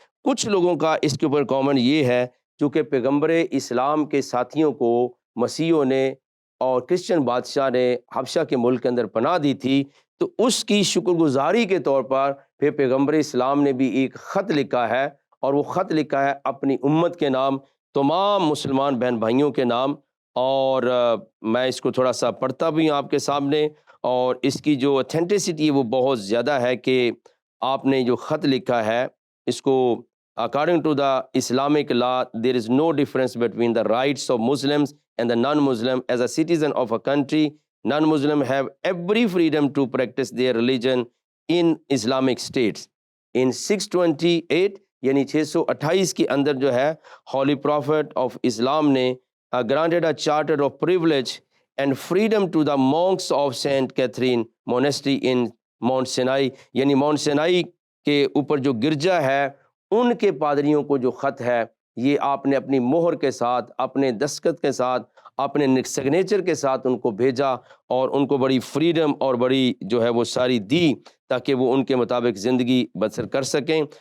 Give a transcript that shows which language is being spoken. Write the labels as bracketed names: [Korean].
[Urdu] کچھ لوگوں کا اس کے اوپر کامنٹ یہ ہے، چونکہ پیغمبر اسلام کے ساتھیوں کو مسیحیوں نے اور کرسچن بادشاہ نے حبشہ کے ملک کے اندر پناہ دی تھی، تو اس کی شکر گزاری کے طور پر پھر پیغمبر اسلام نے بھی ایک خط لکھا ہے، اور وہ خط لکھا ہے اپنی امت کے نام، تمام مسلمان بہن بھائیوں کے نام۔ اور میں اس کو تھوڑا سا پڑھتا بھی ہوں آپ کے سامنے، اور اس کی جو اتھینٹسٹی ہے وہ بہت زیادہ ہے کہ آپ نے جو خط لکھا ہے اس کو [English] according to the Islamic law there is no difference between the rights of Muslims and the non-Muslim. As a citizen of a country, non-Muslim have every freedom to practice their religion in Islamic states. In 628 [Urdu] یعنی 628 کے اندر جو ہے holy prophet of اسلام نے [English] granted a charter of privilege and freedom to the monks of Saint Catherine Monastery in Mount Sinai. [Urdu] یعنی Mount Sinai کے اوپر جو گرجا ہے ان کے پادریوں کو جو خط ہے یہ آپ نے اپنی مہر کے ساتھ، اپنے دستخط کے ساتھ، اپنے سگنیچر کے ساتھ ان کو بھیجا، اور ان کو بڑی فریڈم اور بڑی جو ہے وہ ساری دی تاکہ وہ ان کے مطابق زندگی بسر کر سکیں۔